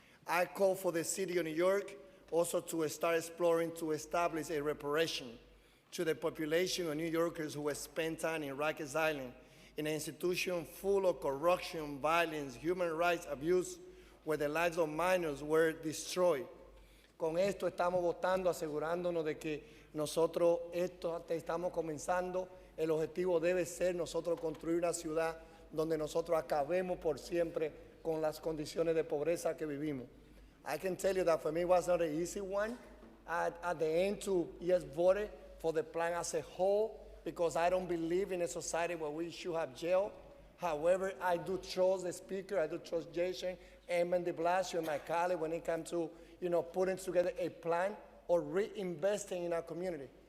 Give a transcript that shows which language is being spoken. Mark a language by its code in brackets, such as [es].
[en] I call for the city of New York also to start exploring to establish a reparation to the population of New Yorkers who have spent time in Rikers Island in an institution full of corruption, violence, human rights abuse, where the lives of minors were destroyed. [es] Con esto estamos votando, asegurándonos de que nosotros estamos comenzando. El objetivo debe ser nosotros construir una ciudad donde nosotros acabemos por siempre con las condiciones de pobreza que vivimos. [en] I can tell you that for me it was not an easy one at the end to yes vote for the plan as a whole, because I don't believe in a society where we should have jail. However, I do trust the speaker, I do trust Jason, Eamon de Blasio, and my colleague when it comes to putting together a plan or reinvesting in our community.